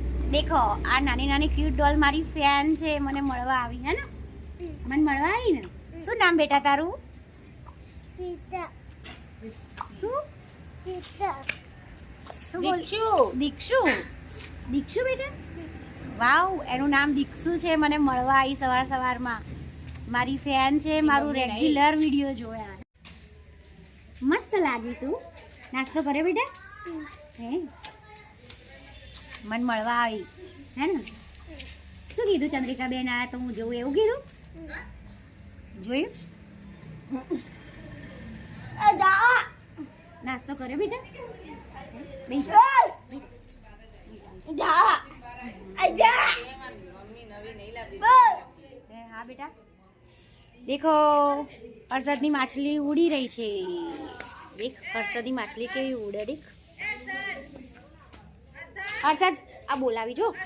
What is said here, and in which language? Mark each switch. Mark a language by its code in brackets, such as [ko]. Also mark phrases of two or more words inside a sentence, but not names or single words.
[gu] દેખો આ નાની નાની [en] cute doll [gu] મારી ફેન છે મને મળવા આવી હૈ ને મન મળવા આઈ ને શું નામ બેટા તારું टीटा શું टीटा શું બોલ દીક્ષુ દીક્ષુ બેટા વાવ એનું નામ દીક્ષુ છે મને મળવા આવી સવાર સવારમાં મારી ફેન છે મારું [en] regular video [gu] જોયા મસ્ત લાગી તું નાસ્તો કરે બેટા હે મન મળવા આવી હે ને શું કીધું ચંદ્રિકા બેન આયા તો હું જોઉં એવું કીધું જોયું નાસ્તો કરે બેટા હાં બેટા દેખો હર્ષદ ની માછલી ઉડી રહી છે દેખ હર્ષદ ની માછલી કેવી ઉડે દેખ હર્ષદ આ બોલાવી જો